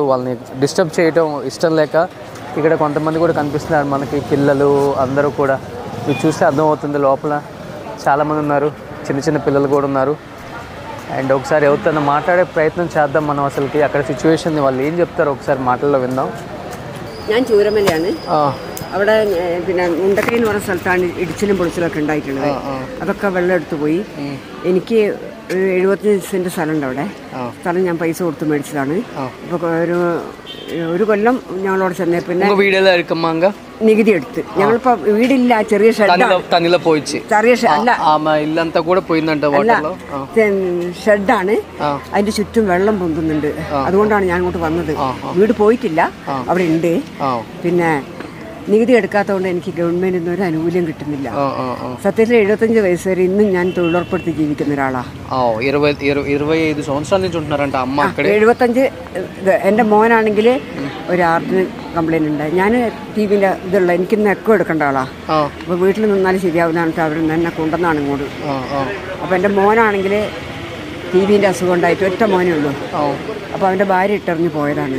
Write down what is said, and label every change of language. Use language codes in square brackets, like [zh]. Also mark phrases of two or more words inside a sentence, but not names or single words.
[te] వాళ్ళని డిస్టర్బ్ చేయడం ఇష్టం లేక ఇక్కడ కొంతమంది కూడా కనిపిస్తున్నారు మనకి, పిల్లలు అందరూ కూడా. మీరు చూస్తే అర్థమవుతుంది లోపల చాలామంది ఉన్నారు, చిన్న పిల్లలు కూడా ఉన్నారు. అండ్ ఒకసారి ఎవరితో మాట్లాడే ప్రయత్నం చేద్దాం మనం. అసలుకి అక్కడ സിറ്റുവേഷൻ వాళ్ళు ఏం చెప్తారో ఒకసారి మాటల్లో విందాం. [ml] ഞാൻ ചൂരമലയാണ്. അവിടെ പിന്നെ മുണ്ടക്കൈ എന്ന് പറഞ്ഞ സ്ഥലത്താണ് ഇടിച്ചിലും പൊളിച്ചിലൊക്കെ ഉണ്ടായിട്ടുള്ളത്. അതൊക്കെ വെള്ളം എടുത്തു പോയി. എനിക്ക് 75 സെന്റ് സ്ഥലമുണ്ട് അവിടെ. സ്ഥലം ഞാൻ പൈസ കൊടുത്ത് മേടിച്ചതാണ്. ഇപ്പോൾ ഒരു കൊല്ലം ഞങ്ങളോട് ചെന്നേ പിന്നെ നികുതി എടുത്ത് ഞങ്ങളിപ്പോ വീടില്ല, ചെറിയ ഷെഡാണ്. അതിന്റെ ചുറ്റും വെള്ളം പൊന്തുന്നുണ്ട്. അതുകൊണ്ടാണ് ഞാൻ അങ്ങോട്ട് വന്നത്. വീട് പോയിട്ടില്ല, അവിടെ ഉണ്ട്. പിന്നെ നികുതി എടുക്കാത്തതുകൊണ്ട് എനിക്ക് ഗവൺമെന്റിൽ നിന്ന് ഒരു ആനുകൂല്യം കിട്ടുന്നില്ല. സത്യത്തിൽ 75 വയസ്സ് വരെ ഇന്നും ഞാൻ തൊഴിലുറപ്പെടുത്തി ജീവിക്കുന്ന ഒരാളാണ്. [te] 25 సంవత్సరాల నుంచి ఉంటున్నారంట అమ్మ అక్కడ. [ml] 75 എൻ്റെ മോനാണെങ്കിൽ ഒരു [en] heart complaint [ml] ഉണ്ടായി. ഞാൻ ടിവിൻ്റെ ഇതുള്ള എനിക്കിന്ന് എക്കോ എടുക്കേണ്ട ആളാണ്. അപ്പോൾ വീട്ടിൽ നിന്നാലും ശരിയാവുന്നതാണ് അവർ എന്നെ കൊണ്ടുവന്നാണ് ഇങ്ങോട്ട്. അപ്പോൾ എൻ്റെ മോനാണെങ്കിൽ ടിവിൻ്റെ അസുഖം ഉണ്ടായിട്ട് ഒറ്റ മോനേ ഉള്ളൂ. അപ്പോൾ അവൻ്റെ ഭാര്യ ഇട്ടെറിഞ്ഞ് പോയതാണ്.